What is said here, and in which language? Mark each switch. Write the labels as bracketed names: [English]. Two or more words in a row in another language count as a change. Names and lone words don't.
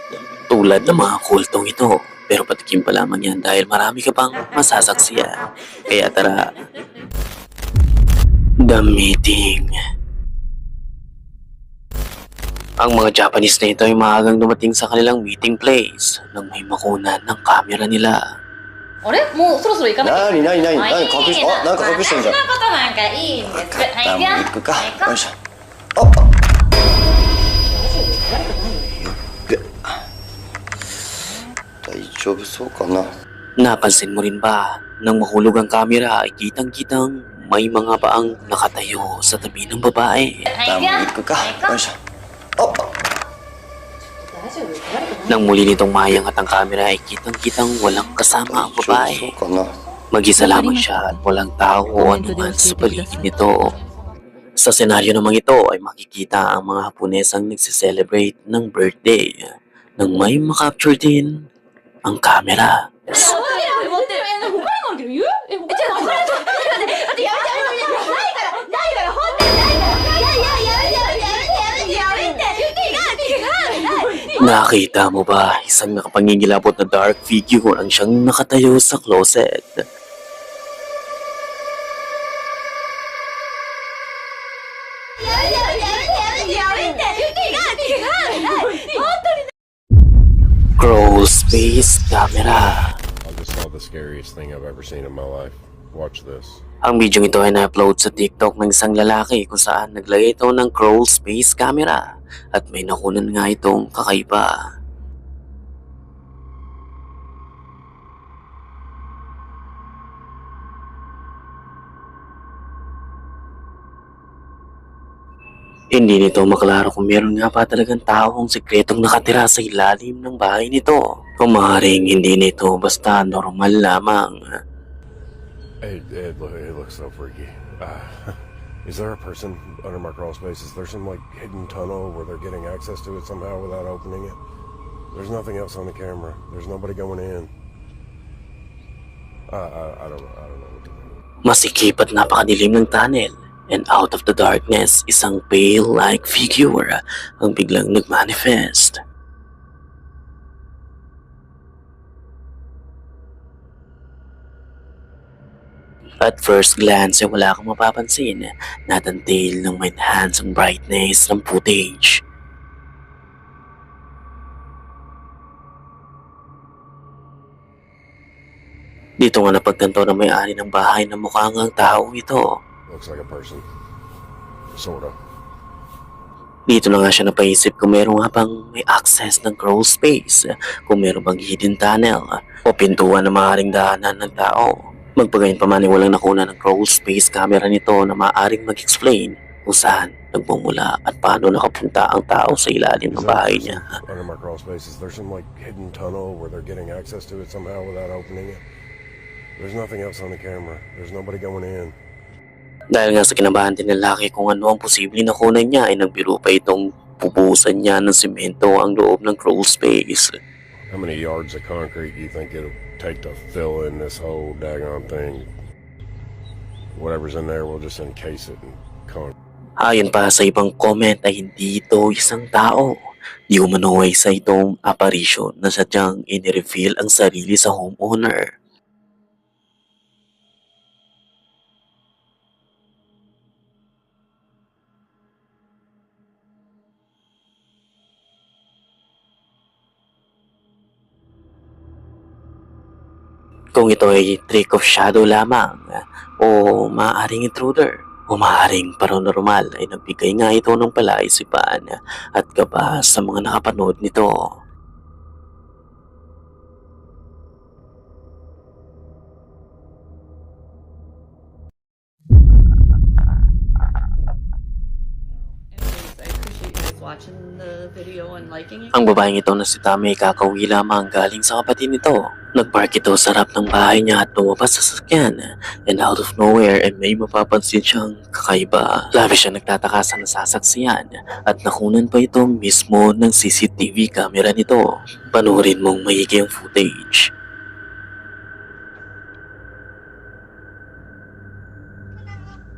[Filipino] Tulad ng mga kultong ito. Pero patikim pa lamang yan dahil marami ka pang masasaksiyan. Kaya tara, The Meeting. Ang mga Japanese na ito ay maagang dumating sa kanilang [English] meeting place [Filipino] nang may makunan ng camera nila. [Japanese] あれもうそろそろ行かなきゃ。なになになにまあなに隠しいいあなんか隠してんじゃん。そんなことなんかいいんです。はい、じゃあ行くか。行こうよいしょ。あ大丈夫そうかな。 [Filipino] Napansin mo rin ba nang mahulog ang camera ay kitang-kitang may mga paang nakatayo sa tabi ng babae. [Japanese] はい、じゃあ行くか。行こう。よいしょ。大丈夫壊れてない。 [Filipino] Nang muli nitong mayangat ang camera ay kitang-kitang walang kasama ang [Japanese] 大丈夫 [Filipino] babae. [Japanese] そうかな。 [Filipino] Mag-isa lamang siya at walang tao o anuman sa paligid nito. Sa senaryo namang ito ay makikita ang mga Haponesang nagsiselebrate ng birthday nang may makapture din ang camera. [Japanese] 持ってる。他にもあるけど言う？他にも。他にも。だってやめてないから本当にないから。やめて。違う。 [Filipino] Nakita mo ba isang nakapangingilabot na [English] dark figure [Filipino] ang siyang nakatayo sa closet? Crawl Space Camera. [English] I just saw the scariest thing I've ever seen in my life. Watch this. [Filipino] Ang video ito ay na-upload sa TikTok ng isang lalaki kung saan naglagay ito ng [English] crawl space camera [Filipino] at may nakunan nga itong kakaiba. Hindi nito maklaro kung meron nga pa talagang taong sekretong nakatira sa ilalim ng bahay nito. Kung maaaring hindi nito basta normal lamang. [English] It looks so freaky. Is there a person under my crawl space? Is there some like hidden tunnel where they're getting access to it somehow without opening it? There's nothing else on the camera. There's nobody going in. I don't know what to do. [Filipino] Masikip at napakadilim ng tunnel. [English] And out of the darkness, [Filipino] isang [English] pale-like figure [Filipino] ang biglang nagmanifest. [English] At first glance [Filipino] ay wala kang mapapansin na tantil ng may enhance ang brightness ng footage. Dito nga napagtanto na may-ari ng bahay na mukhang ang tao ito. [English] Looks like a person. Sort of. [Filipino] Dito na nga siya napaisip kung meron nga bang may access ng [English] crawl space, [Filipino] kung meron bang [English] hidden tunnel [Filipino] o pintuan na maaaring daanan ng tao. Magpagayon pa man ay walang nakuna ng [English] crawl space camera [Filipino] nito na maaaring mag-explain kung saan nagmumula at paano nakapunta ang tao sa ilalim ng bahay niya. [English] Under my crawl space, is there some like hidden tunnel where they're getting access to it somehow without opening it? There's nothing else on the camera. There's nobody going in. [Filipino] Dahil nga sa kinabahan din ng laki kung ano ang posibleng nakunan niya ay nagbiro pa itong pupusan niya ng simento ang loob ng [English] crawl space. How many yards of concrete do you think it'll take to fill in this whole daggone thing? Whatever's in there, we'll just encase it in concrete. [Filipino] Ayon pa sa ibang comment ay hindi ito isang tao. Di umano ay sa itong apparition na sadyang inireveal ang sarili sa homeowner. Kung ito ay [English] trick of shadow [Filipino] lamang o maaaring intruder o maaaring paranormal ay nagbigay nga ito ng palaisipan at kaba sa mga nakapanood nito. [English] Anyways, I appreciate you guys watching the video and liking it. [Filipino] Ang babaeng ito na si Tami ay kakauwi lamang galing sa kapatid nito. Nagpark ito sa harap ng bahay niya at lumabas sa sasakyan. [English] And out of nowhere [Filipino] ay may mapapansin siyang kakaiba. Labis siya nagtataka sa nasasaksiyan at nakunan pa ito mismo ng [English] CCTV camera [Filipino] nito. Panuorin mong maigi ang footage.